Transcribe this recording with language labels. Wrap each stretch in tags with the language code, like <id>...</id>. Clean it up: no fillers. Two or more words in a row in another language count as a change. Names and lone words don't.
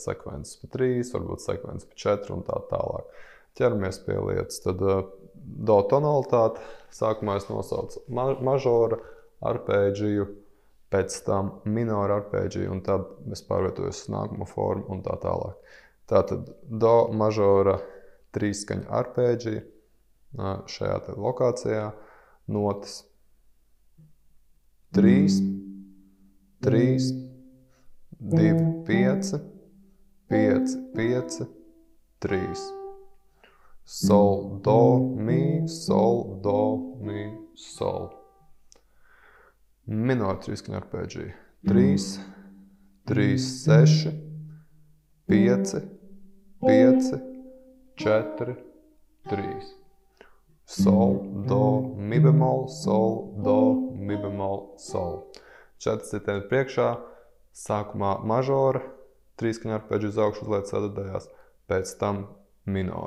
<lv>Sekvences pa 3, varbūt sekvences pa 4 un tā tālāk. Ķeramies pie lietas. Tad do tonalitāte. Sākumā es nosaucu mažora arpēģiju, pēc tam minora arpēģiju, un tad es pārvietojos uz nākamo formu un tā tālāk. Tātad do mažora trīsskaņa arpēģija šajā te lokācijā notas 3, 3, 2, 5, 5, 5, 3. Sol, do, mi, sol, do, mi, sol. Minora trīsskaņa arpēģija. 3, 3, 6, 5, 5, 4, 3. Sol, do, mi bemol, sol, do, mi bemol, sol. 4 sitieni priekšā. Sākumā mažora trīsskaņa arpēģija uz augšu uzliek ceturdaļās, pēc tam minora.</lv>